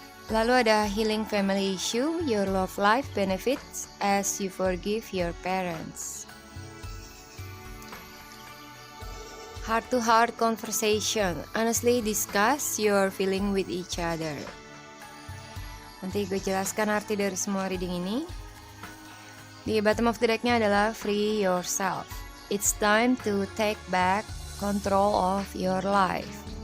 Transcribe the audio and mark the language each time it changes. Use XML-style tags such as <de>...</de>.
<id>Lalu ada</id> <en>healing family issue, your love life benefits as you forgive your parents. Heart to heart conversation, honestly discuss your feeling with each other.</en> <id>Nanti gue jelaskan arti dari semua reading ini.</id> <en>Di bottom of the decknya adalah free yourself. It's time to take back control of your life.</en>